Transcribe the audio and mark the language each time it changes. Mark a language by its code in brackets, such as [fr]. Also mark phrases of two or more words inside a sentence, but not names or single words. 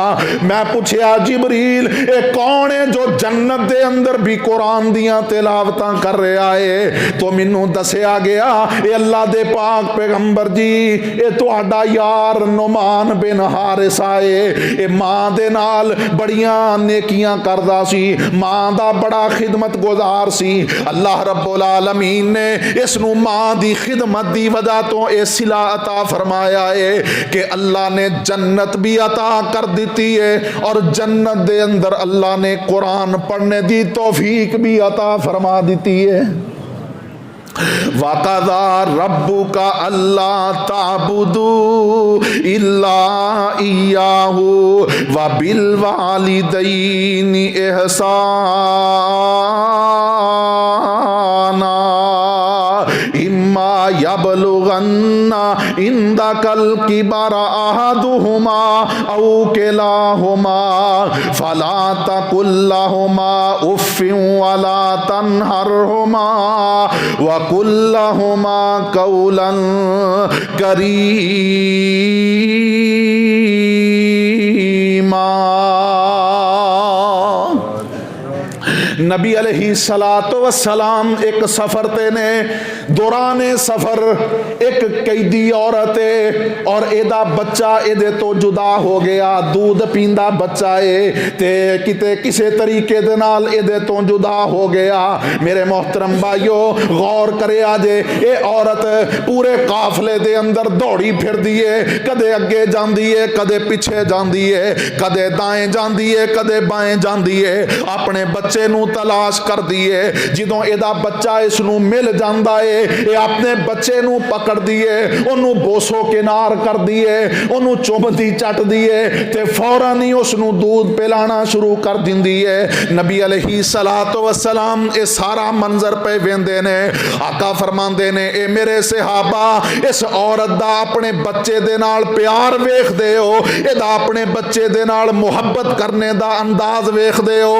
[pa] میں پوچھیا جبریل اے کون ہے جو جنت دے اندر بھی قرآن دیاں تلاوتاں کر رہا ہے؟ تو مینوں دسیا گیا اے اللہ دے پاک پیغمبر جی اے تہاڈا یار نعمان بن حارثہ ہے، اے ماں دے نال بڑیاں نیکیاں کردا سی، ماں دا بڑا خدمت گزار سی۔ اللہ [ar] رب العالمین [pa] نے اس نو ماں دی خدمت دی وجہ تو اے صلہ عطا فرمایا ہے کہ اللہ نے جنت بھی عطا کر دیتی ہے اور جنت دے اندر اللہ نے قرآن پڑھنے دی توفیق بھی عطا فرما دیتی ہے۔ [ar] وَقَضَىٰ رَبُّكَ أَلَّا تَعْبُدُوا إِلَّا إِيَّاهُ وَبِالْوَالِدَيْنِ إِحْسَانًا إِمَّا يَبْلُغَنَّ عِندَكَ الْكِبَرَ أَحَدُهُمَا أَوْ كِلَاهُمَا فَلَا تَقُل لَّهُمَا أُفٍّ وَلَا تَنْهَرْهُمَا وَقُل لَّهُمَا قَوْلًا كَرِيمًا۔ [pa] نبی [ar] علیہ الصلوۃ والسلام [pa] ایک سفر تے نے، دوران سفر ایک قیدی عورت ہے اور ایدا بچہ ایدے تو جدا ہو گیا، دودھ پیندا بچہ ہے تے کتے کسے طریقے دے نال ایدے تو جدا ہو گیا۔ میرے محترم بھائیو غور کرے آجے، اے عورت پورے قافلے دے اندر دوڑی پھر دیئے، کدے اگے جان دیئے کدے پیچھے جان دیئے، کدے دائیں جان دیئے کدے بائیں جان دیئے، اپنے بچے نو تلاش کر دیئے۔ جدوں ایدا بچہ اس نو مل جاندا ہے اے اپنے بچے نو پکڑ دیئے، انو بوسو کنار کر دیئے، انو چومتی چٹ دیئے تے فوراً ہی اس نو دودھ پلانا شروع کر دین دیئے۔ نبی [ar] علیہ الصلوۃ والسلام [pa] اے سارا منظر پہ ویندے نے، آقا فرماندے نے اے میرے صحابہ اس عورت دا اپنے بچے دے نال پیار ویکھ دے ہو، اے دا اپنے بچے دے نال محبت کرنے دا انداز ویکھ دے ہو؟